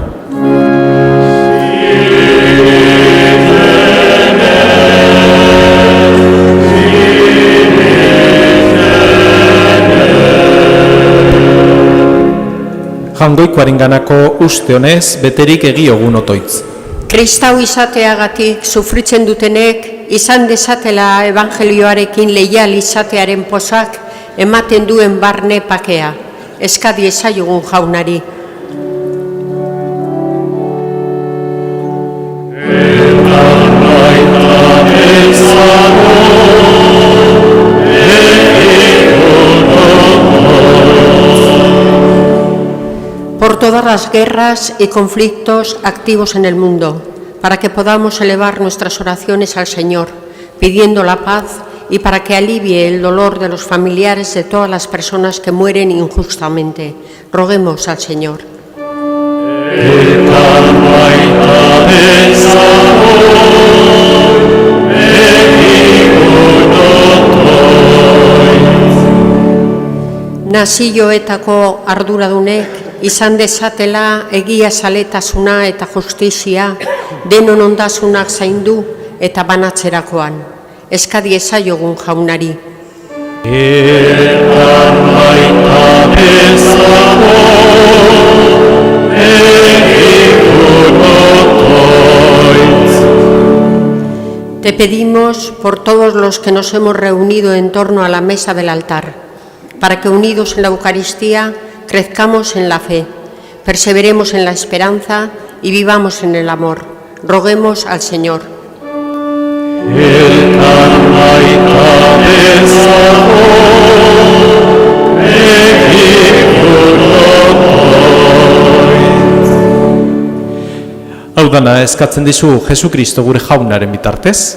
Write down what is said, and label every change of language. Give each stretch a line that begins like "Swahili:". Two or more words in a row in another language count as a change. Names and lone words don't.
Basque: Jangoikoaren ganako uste honez, beterik egiogun otoitz. Kristau izateagatik sufritzen dutenek izan dezatela evangelioarekin leial izatearen pozak ematen duen barne pakea. Eskadi ezaiogun jaunari.
Spanish: Por todas las guerras y conflictos activos en el mundo, para que podamos elevar nuestras oraciones al Señor, pidiendo la paz y para que alivie el dolor de los familiares de todas las personas que mueren injustamente. Roguemos al Señor.
Basque: Nazioetako arduradunek izan dezatela egia zaletasuna eta justizia denon ondasunak zaindu eta banatzerakoan. Eskadi ezaiogun jaunari.
Spanish: Te pedimos por todos los que nos hemos reunido en torno a la mesa del altar, para que unidos en la Eucaristía crezcamos en la fe, perseveremos en la esperanza y vivamos en el amor. Roguemos al Señor.
Basque: Hau dana eskatzen dizu Jesukristo gure jaunaren bitartez.